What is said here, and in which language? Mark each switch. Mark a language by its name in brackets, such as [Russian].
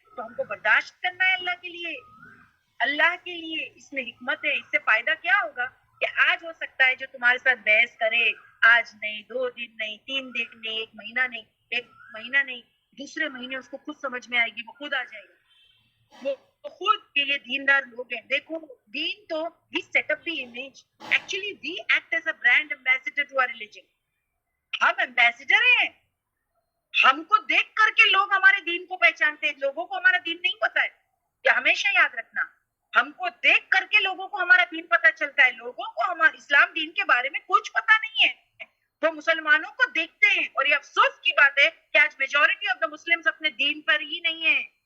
[Urdu] تو ہم کو برداشت کرنا ہے اللہ کے لیے، اللہ کے لیے. اس میں حکمت ہے. اس سے فائدہ کیا ہوگا کہ آج ہو سکتا ہے جو تمہارے ساتھ بحث کرے، آج نہیں، 2 دن نہیں، 3 دن نہیں، 1 مہینہ نہیں، 1 مہینہ نہیں، دوسرے مہینے اس کو خود سمجھ میں آئے گی، وہ خود آ جائے گا. وہ خود کے یہ دیندار لوگ ہیں. دیکھو دین تو [English] we set up the image. Actually we act as a brand ambassador to our religion. [Urdu] ہم ایمبیسڈر ہیں. ہم کو دیکھ کر کے لوگ ہمارے دین کو پہچانتے ہیں. لوگوں کو ہمارا دین نہیں پتا ہے، یہ ہمیشہ یاد رکھنا. ہم کو دیکھ کر کے لوگوں کو ہمارا دین پتا چلتا ہے. لوگوں کو ہمارا اسلام دین کے بارے میں کچھ پتا نہیں ہے. وہ مسلمانوں کو دیکھتے ہیں. اور یہ افسوس کی بات ہے کہ آج [English] majority of the Muslims [Urdu] اپنے دین پر ہی نہیں ہے.